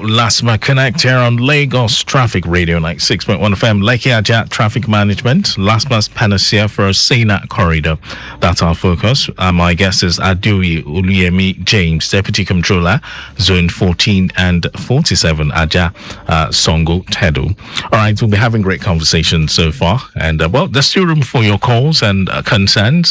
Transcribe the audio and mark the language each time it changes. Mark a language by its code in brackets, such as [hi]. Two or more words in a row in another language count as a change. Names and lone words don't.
[en] Lasma Connect here on Lagos Traffic Radio 96.1 FM. Lekki Ajah Traffic Management, Lasma's panacea for a CNAT corridor. That's our focus. My guest is Adeoye Oluyemi James, Deputy Controller, Zone 14 and 47, Ajah Songo Tedo. All right, we'll be having great conversations so far. And, there's still room for your calls and concerns.